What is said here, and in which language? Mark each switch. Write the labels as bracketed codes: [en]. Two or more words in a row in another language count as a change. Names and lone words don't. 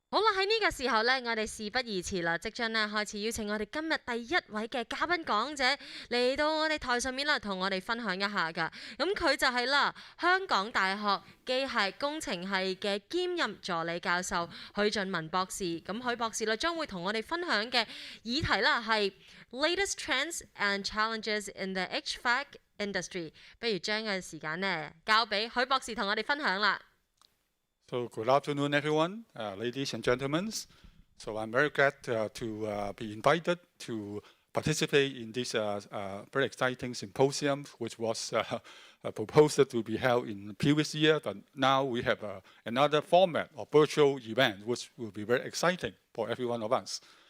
[yue] 好啦，喺呢個時候呢，我哋事不宜遲啦，即將呢開始邀請我哋今日第一位嘅嘉賓講者嚟到我哋台上面啦，同我哋分享一下㗎。咁佢就係啦，香港大學機械工程系嘅兼任助理教授許俊文博士。咁許博士呢將會同我哋分享嘅議題啦係 [en] latest trends and challenges in the HVAC industry。 [yue] 不如將個時間呢交俾許博士同我哋分享啦。 [en] So good afternoon, everyone, ladies and gentlemen. So I'm very glad to be invited to participate in this very exciting symposium, which was proposed to be held in the previous year, but now we have another format of virtual event, which will be very exciting for every one of us.